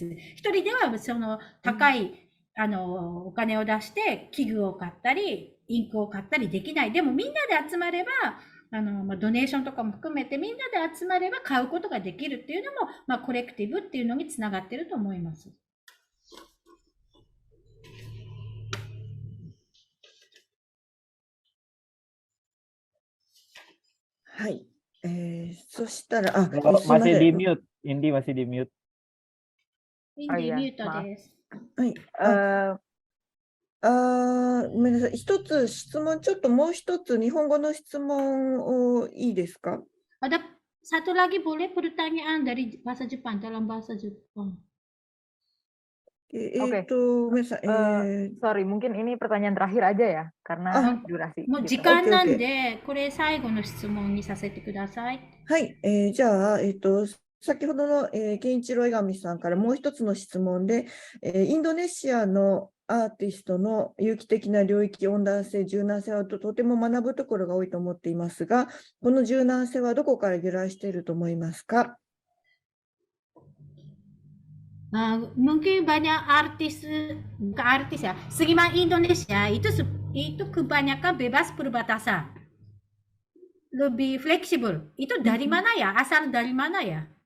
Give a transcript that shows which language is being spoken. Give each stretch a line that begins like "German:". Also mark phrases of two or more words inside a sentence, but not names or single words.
Japanese: 一人ではその高い、お金を出して器具を買ったり、インクを買ったりできない。でもみんなで集まれば、ドネーションとかも含めてみんなで集まれば買うことができるっていうのも、コレクティブっていうのにつながってると思います。はい。そしたら、
Indonesian: masih di mute, Indi masih di mute.
Japanese: インディミュートです。はい。ごめんなさい。一つ質問、ちょっともう一つ日本語の質問をいいですか？
Indonesian: Ada satu lagi boleh pertanyaan dari bahasa Jepang dalam bahasa Jepang.
Japanese: ごめんなさい。
Indonesian: sorry, mungkin ini pertanyaan terakhir aja ya, karena durasi.
Japanese: もう時間なんで、これ最後の質問にさせてください。はい。じゃあ、先ほどの、健一郎江上さんからもう一つの質問で、インドネシアのアーティストの有機的な領域、温暖性、柔軟性は とても学ぶところが多いと思っていますが、この柔軟性はどこから由来していると思いますか
Indonesian: ？Mungkin banyak artis ya, seniman Indonesia itu kebanyakan bebas perbatasan. lebih fleksibel. Itu dari mana ya? Asal dari mana ya?